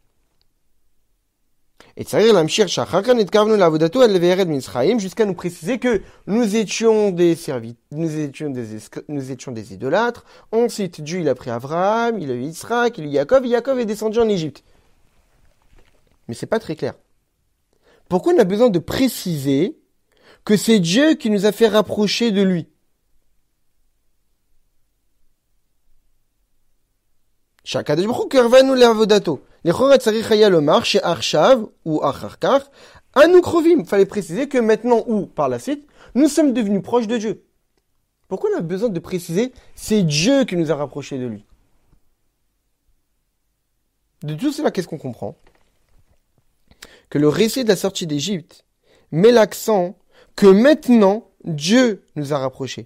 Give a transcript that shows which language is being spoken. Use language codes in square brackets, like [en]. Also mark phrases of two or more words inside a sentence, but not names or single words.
[fr] Et jusqu'à nous préciser que nous étions des idolâtres. Ensuite, Dieu il a pris Abraham, il a eu Israël, il a eu Jacob, et Jacob est descendu en Égypte. Mais c'est pas très clair. Pourquoi on a besoin de préciser que c'est Dieu qui nous a fait rapprocher de lui? [he] שהקדוש ברוך הוא קרבנו לעבודתו. לכאורה צריך היה לומר שעכשיו ou אחר כך אנו קרובים. [fr] Fallait préciser que maintenant ou par la suite, nous sommes devenus proches de Dieu. Pourquoi on a besoin de préciser c'est Dieu qui nous a rapprochés de lui? De tout cela, qu'est-ce qu'on comprend? Que le récit de la sortie d'Égypte met l'accent que maintenant Dieu nous a rapprochés.